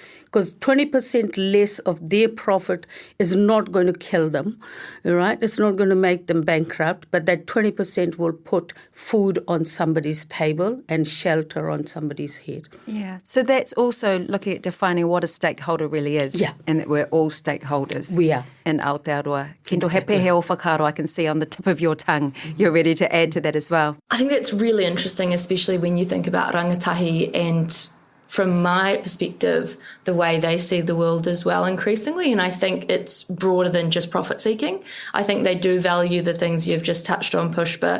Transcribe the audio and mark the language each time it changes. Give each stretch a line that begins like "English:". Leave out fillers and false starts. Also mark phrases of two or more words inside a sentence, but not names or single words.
English: Because 20% less of their profit is not going to kill them, right? It's not going to make them bankrupt, but that 20% will put food on somebody's table and shelter on somebody's head. Yeah, so that's also looking at defining what a stakeholder really is, and that we're all stakeholders. We are. In Aotearoa. Kendall,
Māori: he pehe o whakaaro
English: I can see on the tip of your tongue. You're ready to add to that as well. I think that's really interesting, especially when you think about rangatahi and from my perspective, the way they see the world as well increasingly. And I think it's broader than just profit seeking. I think they do value the things you've just touched on, Pushpa.